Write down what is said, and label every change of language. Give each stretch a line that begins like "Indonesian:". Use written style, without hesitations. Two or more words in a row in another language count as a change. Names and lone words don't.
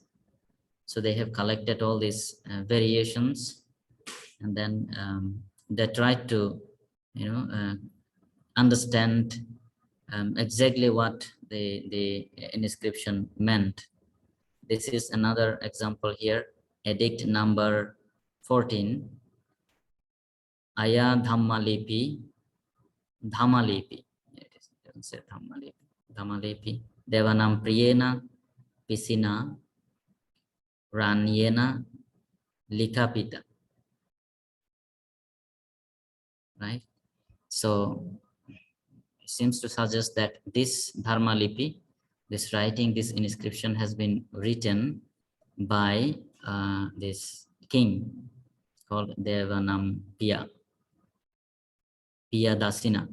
English: So they have collected all these variations, and then they try to understand exactly what the inscription meant. This is another example here, edict number 14,
Prakrit languages: Aya Dhamma Lipi, Dhamma Lipi.
English: It is, it doesn't say
Prakrit languages: Dhamma Lipi, Dhamma Lipi, Devanam Priyena Pisina Ranyena Likapita.
English: Right? So it seems to suggest that this
Sanskrit: Dharma Lipi,
English: this writing, this inscription has been written by this king called Devanam Piya Dasina.